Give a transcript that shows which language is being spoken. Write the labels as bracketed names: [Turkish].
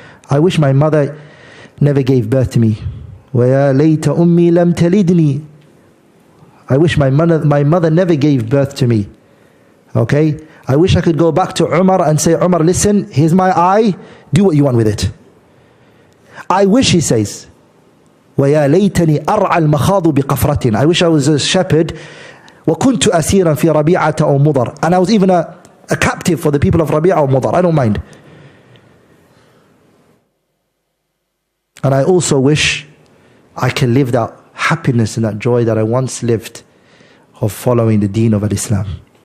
[English] I wish my mother never gave birth to me. [Arabic] وَيَا لَيْتَ أُمِّي لَمْ تَلِدْنِي. [English] I wish my mother never gave birth to me. Okay? I wish I could go back to Umar and say, Umar, listen, here's my eye, do what you want with it. I wish, he says, [Arabic] وَيَا لَيْتَنِي أَرْعَى الْمَخَاضُ بِقَفْرَةٍ. [English] I wish I was a shepherd. [Arabic] وَكُنْتُ أَسِيرًا فِي رَبِيعَةَ أَوْ مُضَرٍ. [English] And I was even a captive for the people of Rabi'a or Mudar. I don't mind. And I also wish I can live that happiness and that joy that I once lived of following the deen of Islam.